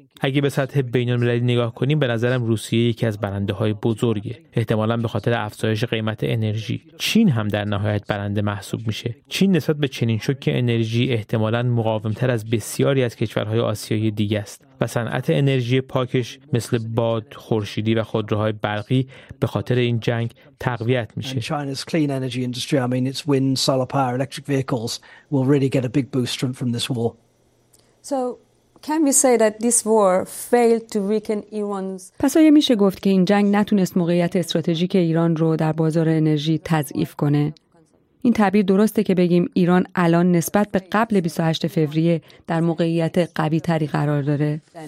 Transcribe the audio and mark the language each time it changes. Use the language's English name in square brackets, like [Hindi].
[Persian] اگه به سطح بین‌المللی نگاه کنیم، به نظرم روسیه یکی از برنده‌های بزرگه، احتمالاً به خاطر افزایش قیمت انرژی. چین هم در نهایت برنده محسوب میشه. چین نسبت به چنین شوک انرژی احتمالاً مقاوم‌تر از بسیاری از کشورهای آسیایی دیگه است و صنعت انرژی پاکش مثل باد، خورشیدی و خودروهای برقی به خاطر این جنگ تقویت میشه. [English] China's clean energy industry, I mean its wind, solar power, electric vehicles will really get a big boost from this war. So can we say that this war failed to weaken Iran's... [Persian] پس آیا میشه گفت که این جنگ نتونست موقعیت استراتژیک ایران رو در بازار انرژی تضعیف کنه؟ این تعبیر درسته که بگیم ایران الان نسبت به قبل 28 فوریه در موقعیت قوی تری قرار داره؟